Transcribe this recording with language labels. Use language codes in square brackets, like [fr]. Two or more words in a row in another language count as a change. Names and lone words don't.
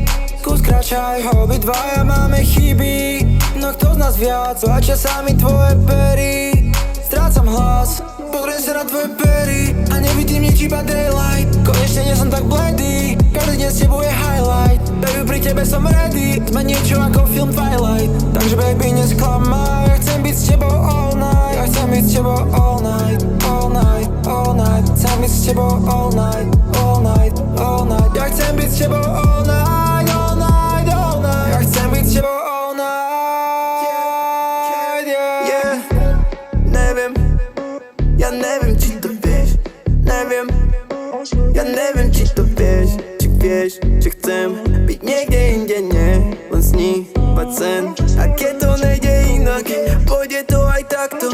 [sk] Skús kráčať, obidvaja máme chyby, no kto z nás viac, tlačia sa mi tvoje pery. Strácam hlas, pozriem sa na tvoje pery a nevidím nič, iba daylight. Konečne nie som tak bledý, každý deň s tebou je highlight. Baby, pri tebe som ready, sme niečo ako film Twilight. Takže baby, nesklamaj, ja chcem byť s tebou [en] all night. [sk] Ja chcem byť s tebou [en] all night, all night, all night. [sk] Chcem byť s tebou [en] all night, all night, all night. [sk] Ja chcem byť s tebou [en] all night, all night, all night. [sk] Ja chcem byť s tebou [en] all night, yeah. [sk] Neviem, ja neviem, či to vieš. Neviem, ja neviem, či to vieš. Či vieš, že chcem byť niekde inde, nie len snívať sen. A keď to nejde inak, pôjde to aj takto.